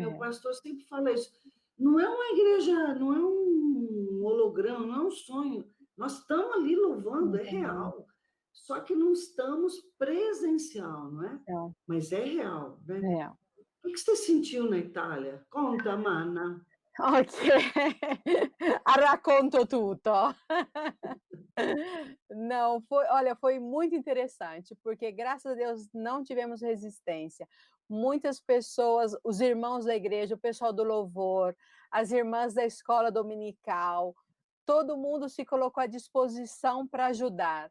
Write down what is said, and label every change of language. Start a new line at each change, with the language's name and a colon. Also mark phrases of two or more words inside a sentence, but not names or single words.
Portuguese: Meu pastor sempre fala isso. Não é uma igreja, não é um holograma, não é um sonho. Nós estamos ali louvando, é real. Só que não estamos presencial, não é? Mas é real, né? O que você sentiu na Itália? Conta, mana.
Italian: Ok, racconto tutto.
Portuguese: Não, olha, foi muito interessante, porque graças a Deus não tivemos resistência. Muitas pessoas, os irmãos da igreja, o pessoal do louvor, as irmãs da escola dominical, todo mundo se colocou à disposição para ajudar.